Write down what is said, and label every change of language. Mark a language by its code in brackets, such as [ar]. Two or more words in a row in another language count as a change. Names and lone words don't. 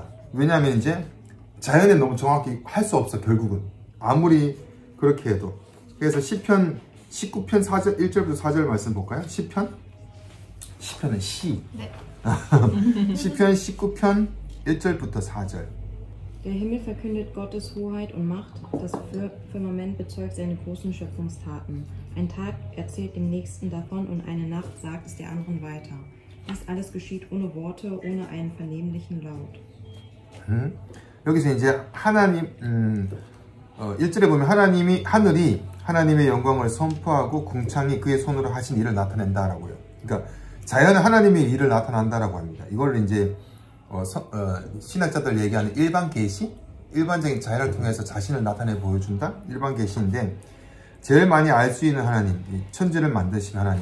[ko] 왜냐하면 이제 자연에 너무 정확히 할 수 없어, 결국은. 아무리 그렇게 해도. 그래서 시편 19편 4절, 1절부터 4절 말씀 볼까요? 시편은 시. 네. 시편 19편 1절부터 4절. [de] Der Himmel verkündet Gottes Hoheit und Macht, das Firmament bezeugt seine großen Schöpfungstaten. Ein Tag erzählt dem Nächsten davon und eine Nacht sagt es der anderen weiter. Dies alles geschieht ohne Worte, ohne einen vernehmlichen Laut. [ko] 여기서 이제 하나님, 1절에 보면 하늘이 하나님의 영광을 선포하고 궁창이 그의 손으로 하신 일을 나타낸다라고요. 그러니까 자연은 하나님의 일을 나타난다라고 합니다. 이걸 이제 신학자들 얘기하는 일반 계시, 일반적인 자연을 통해서 자신을 나타내 보여준다, 일반 계시인데 제일 많이 알 수 있는 하나님, 천지를 만드신 하나님.